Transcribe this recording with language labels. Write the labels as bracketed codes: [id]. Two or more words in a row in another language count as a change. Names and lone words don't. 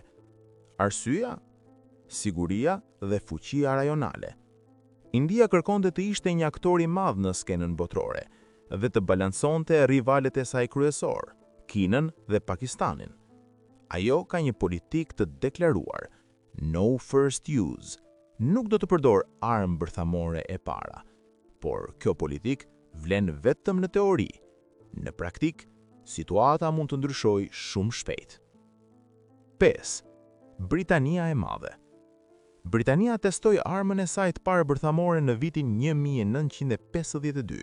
[sq] Arsyeja? Siguria dhe fuqia rajonale. India kërkonte të ishte një aktor i madh në skenën botërore dhe të balansonte rivalet e saj kryesor, Kinën dhe Pakistanin. Ajo ka një politik të deklaruar, [en] no first use, [sq] nuk do të përdor armë bërthamore e para, por kjo politik vlen vetëm në teori. Në praktik, situata mund të ndryshojë shumë shpejt. 5. Britania e Madhe. Britania testoi armën e saj të parë bërthamore në vitin 1952.